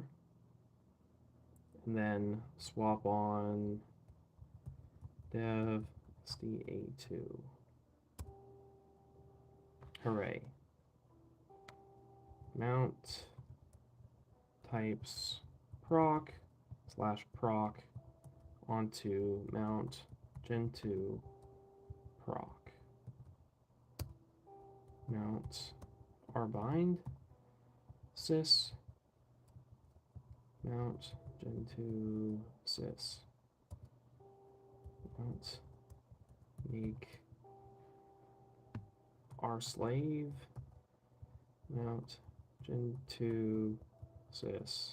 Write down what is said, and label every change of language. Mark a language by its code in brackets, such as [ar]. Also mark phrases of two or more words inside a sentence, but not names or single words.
[en] And then swap on dev SDA2. Hooray. Mount types proc /proc onto mount Gentoo proc. Mount rbind sys mount Gentoo sys. Mount make rslave mount Gentoo sys.